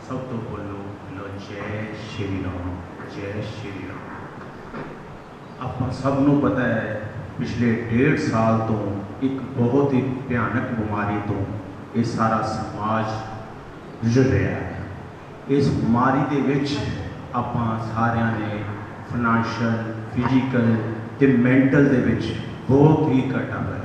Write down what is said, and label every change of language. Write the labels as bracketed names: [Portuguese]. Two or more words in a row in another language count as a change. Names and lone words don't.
[Hindi] तो बोलो जय श्री राम, जय श्री राम। [Punjabi] ਆਪਾਂ ਸਭ ਨੂੰ ਪਤਾ ਹੈ ਪਿਛਲੇ 1.5 ਸਾਲ ਤੋਂ ਇੱਕ ਬਹੁਤ ਹੀ ਭਿਆਨਕ ਬਿਮਾਰੀ ਤੋਂ ਇਹ ਸਾਰਾ ਸਮਾਜ ਗੁਜ਼ਰ ਰਿਹਾ ਹੈ। ਇਸ ਬਿਮਾਰੀ ਦੇ ਵਿੱਚ ਆਪਾਂ ਸਾਰਿਆਂ ਨੇ [English] financial, physical [Punjabi] ਤੇ ਮੈਂਟਲ ਦੇ ਵਿੱਚ ਬਹੁਤ ਹੀ ਘਾਟਾ ਪਿਆ।